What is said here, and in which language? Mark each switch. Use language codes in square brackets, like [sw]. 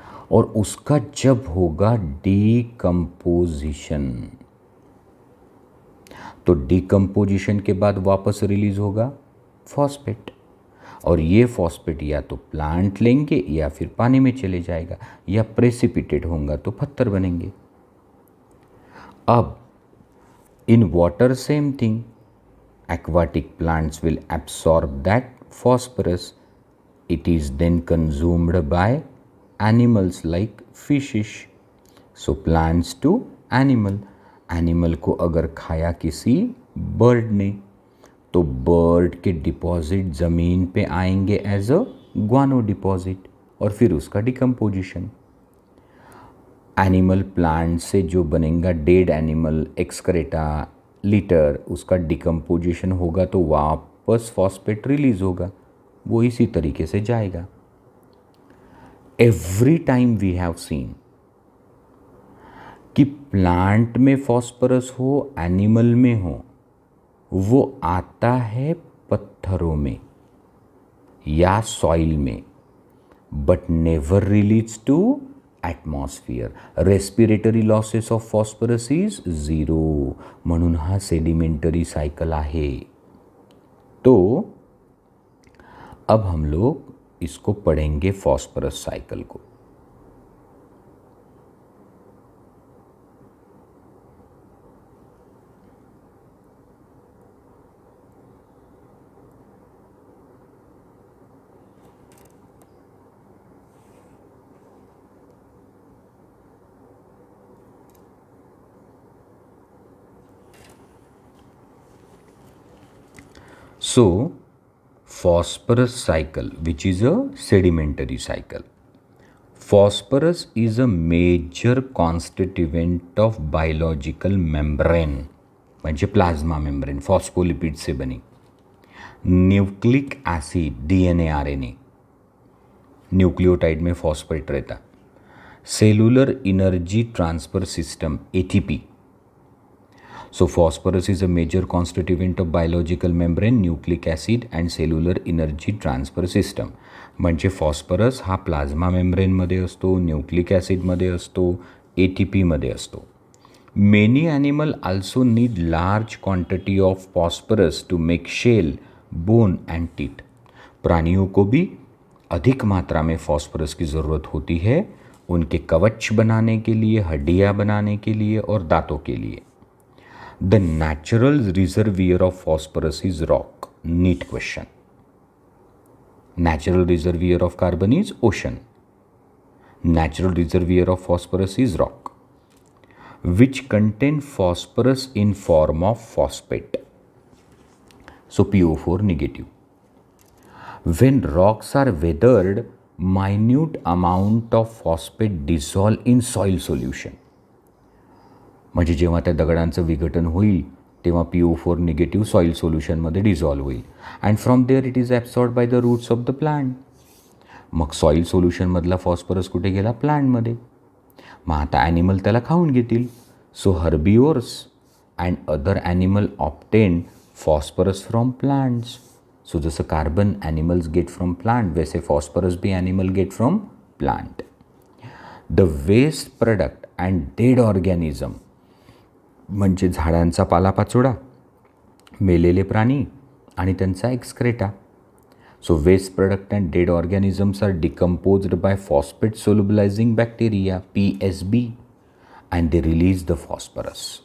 [hi] और उसका जब होगा डीकम्पोजिशन, तो डीकम्पोजिशन के बाद वापस रिलीज होगा फॉस्फेट, और ये फॉस्फेट या तो प्लांट लेंगे या फिर पानी में चले जाएगा, या प्रेसिपिटेट होगा तो पत्थर बनेंगे. [en] अब in water same thing, aquatic plants will absorb that phosphorus. It is then consumed by animals like fishes. So plants to animal. [hi] Animal को अगर खाया किसी बर्ड ने तो बर्ड के डिपॉजिट ज़मीन पे आएंगे [en] as a guano deposit, [hi] और फिर उसका डिकम्पोजिशन. एनिमल प्लांट से जो बनेगा डेड एनिमल एक्सक्रेटा लिटर, उसका डिकम्पोजिशन होगा तो वापस फॉस्फेट रिलीज होगा, वो इसी तरीके से जाएगा. [en] every time we have seen [hi] कि प्लांट में फॉस्फोरस हो, एनिमल में हो, वो आता है पत्थरों में या सॉइल में, [en] But never release to atmosphere. Respiratory losses of phosphorus is 0. [mr] म्हणून हा सेडिमेंटरी साइकिल आहे. [hi] तो अब हम लोग इसको पढ़ेंगे फॉस्फरस साइकिल को. [en] So, phosphorus cycle, which is a sedimentary cycle. Phosphorus is a major constituent of biological membrane, [mr] म्हणजे प्लाज्मा मेम्ब्रेन, फॉस्फोलिपिड से बनी. [hi] Nucleic acid, DNA RNA, nucleotide में फॉस्फेट रहता. [en] Cellular energy transfer system, ATP. So phosphorus is a major constituent of biological membrane, nucleic acid and cellular energy transfer system. [mr] म्हणजे phosphorus हा plasma मेम्ब्रेनमध्ये असतो, nucleic ॲसिडमध्ये असतो, ATPमध्ये असतो. [en] Many animal also need large quantity of phosphorus to make shell, bone and teeth. [hi] प्राणियों को भी अधिक मात्रा में फॉस्फरस की ज़रूरत होती है उनके कवच बनाने के लिए, हड्डियाँ बनाने के लिए और दांतों के लिए. [en] The natural reservoir of phosphorus is rock. Neat question. Natural reservoir of carbon is ocean. Natural reservoir of phosphorus is rock, which contain phosphorus in form of phosphate. So PO4 negative. When rocks are weathered, minute amount of phosphate dissolve in soil solution. [mr] म्हणजे जेव्हा त्या दगडांचं विघटन होईल तेव्हा PO4 negative soil सोल्युशनमध्ये dissolve होईल. [en] And from there it is absorb by the roots of the plant. [mr] मग soil सोल्युशनमधला phosphorus कुठे गेला? प्लांटमध्ये. मग आता ॲनिमल त्याला खाऊन घेतील. [en] So herbivores and other animal obtain phosphorus from plants. So जसं carbon animals get from plant, वैसे phosphorus भी animal get from plant. The waste product and dead organism [mr] म्हणजे झाडांचा पालापाचोळा, मेलेले प्राणी आणि त्यांचा excreta. [en] So waste product and dead organisms are decomposed by phosphate solubilizing bacteria, PSB, and they release the phosphorus.